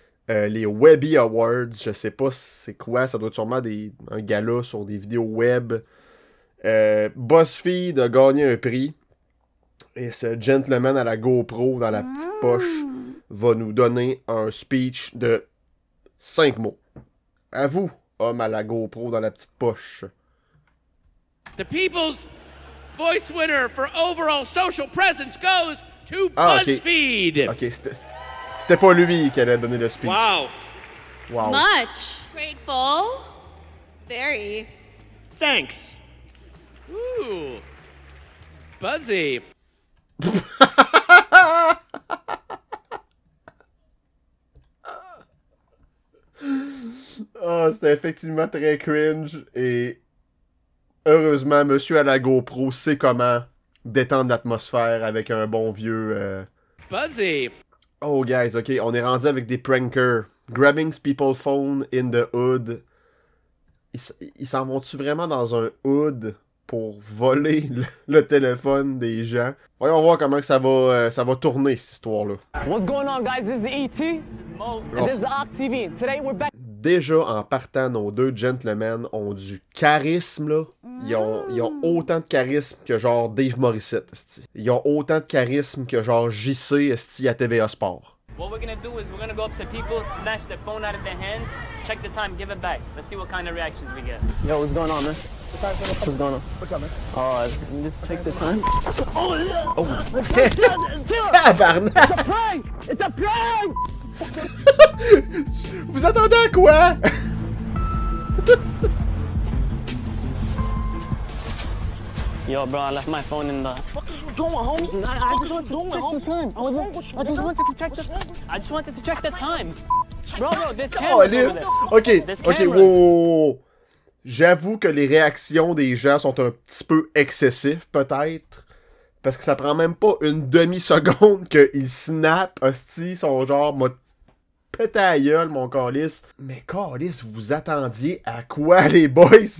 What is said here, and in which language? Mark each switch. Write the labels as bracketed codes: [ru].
[fr] Les Webby Awards, je sais pas c'est quoi, ça doit être sûrement un gala sur des vidéos web. BuzzFeed a gagné un prix. Et ce gentleman à la GoPro dans la petite poche va nous donner un speech de 5 mots. À vous, homme à la GoPro dans la petite poche. [en] The People's Voice winner for overall social presence goes to BuzzFeed. [fr] Ok, c'était pas lui qui allait donner le speech. Wow. Wow. [en] Much. Grateful. Very. Thanks. Ooh. Buzzy. [fr] Oh, c'était effectivement très cringe et heureusement, monsieur à la GoPro sait comment détendre l'atmosphère avec un bon vieux... Buzzy. [en] Oh, guys, [fr] ok, on est rendu avec des prankers. [en] Grabbing people's phone in the hood. [fr] Ils s'en vont-tu vraiment dans un hood pour voler le téléphone des gens? Voyons voir comment que ça va tourner, cette histoire-là. [en] What's going on, guys? This is E.T. And this is Ock TV. Today we're back. [fr] Déjà, en partant, nos deux gentlemen ont du charisme, là. Ils ont autant de charisme que genre Dave Morissette, esti. Ils ont autant de charisme que genre JC, esti, à TVA Sport. [en] What we're gonna do is we're gonna go up to people, snatch their phone out of their hand, check the time, give it back. Let's see what kind of reactions we get. Yo, what's going on, man? What's going on? What's up, man? Oh, just check the time. Oh, yeah! [fr] Oh, tabarnak! [en] It's a prank! It's a prank! [fr] Vous attendez à quoi? [en] Yo, bro, I left my phone in the... What are you doing, homie? I just wanted to check the time. I just wanted to check the time. Bro, there's cameras over there. Ok, wow. [fr] J'avoue que les réactions des gens sont un petit peu excessives, peut-être. Parce que ça prend même pas une demi-seconde qu'ils snap, hostie, ils sont genre, m'a pété à la gueule, mon calice. Mais calice, vous attendiez à quoi, les boys?